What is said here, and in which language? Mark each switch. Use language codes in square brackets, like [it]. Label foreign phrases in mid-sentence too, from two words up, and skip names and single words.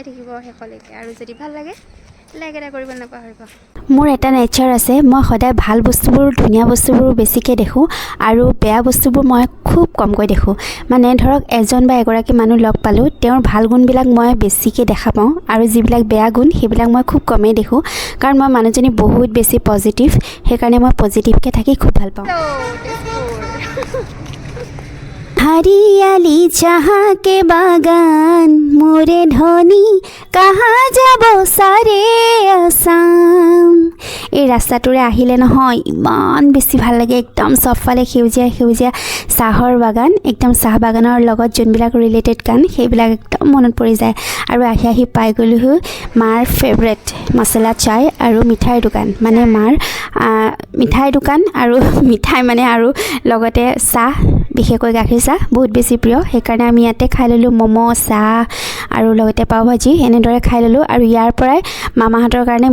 [as] থাকিব শেষলৈকে আৰু যদি ভাল লাগে লাইক এটা কৰিব নাপাহৰিব মোৰ এটা নেচাৰ আছে মই সদায় ভাল বস্তুবোৰ ধুনীয়া বস্তুবোৰ বেছিকৈ দেখোঁ আৰু বেয়া বস্তুবোৰ মই খুব কমকৈ দেখোঁ মানে ধৰক এজন বা এগৰাকী মানুহ লগ পালোঁ তেওঁৰ ভাল গুণবিলাক মই বেছিকৈ দেখা পাওঁ আৰু যিবিলাক বেয়া গুণ সেইবিলাক মই খুব কমেই দেখোঁ কাৰণ মই মানুহজনী বহুত বেছি পজিটিভ সেইকাৰণে মই পজিটিভকৈ থাকি খুব ভাল পাওঁ [hi] हरियाली जहाँ के बागान मोरे धनी कहाँ যাব सारे आसाम [as] এই ৰাস্তাটোৰে আহিলে নহয় ইমান বেছি ভাল লাগে একদম চবফালে সেউজীয়া সেউজীয়া চাহৰ বাগান একদম চাহ বাগানৰ লগত যোনবিলাক ৰিলেটেড গান সেইবিলাক একদম মনত পৰি যায় আৰু আহি পাই গ'লোঁ মাৰ ফেভৰেট মছলা চাই আৰু মিঠাইৰ দোকান মানে মাৰ মিঠাই দোকান আৰু মিঠাই মানে আৰু লগতে চাহ বিশেষকৈ গাখীৰ চাহ বহুত বেছি প্ৰিয় সেইকাৰণে আমি ইয়াতে খাই ল'লোঁ ম'ম' চাহ আৰু লগতে পাও ভাজি এনেদৰে খাই ল'লোঁ আৰু ইয়াৰ পৰাই মামাহঁতৰ কাৰণে